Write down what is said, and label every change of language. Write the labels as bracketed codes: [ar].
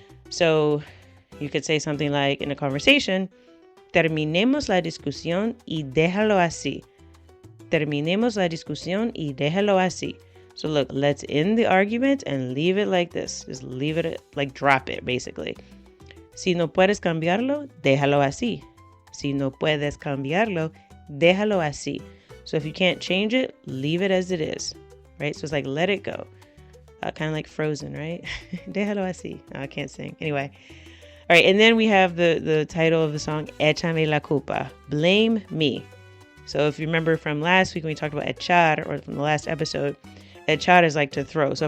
[en] So you could say something like in a conversation, [es] terminemos la discusión y déjalo así. Terminemos la discusión y déjalo así. [en] So look, let's end the argument and leave it like this. Just leave it, like drop it, basically. [es] Si no puedes cambiarlo, déjalo así. Si no puedes cambiarlo, déjalo así. [en] So if you can't change it, leave it as it is, right? So it's like, let it go. Kind of like Frozen, right? [es] Déjalo así. [en] Oh, I can't sing. Anyway. All right, and then we have the title of the song, Échame la Culpa. Blame me. So if you remember from last week when we talked about echar, or from the last episode, echar is like to throw.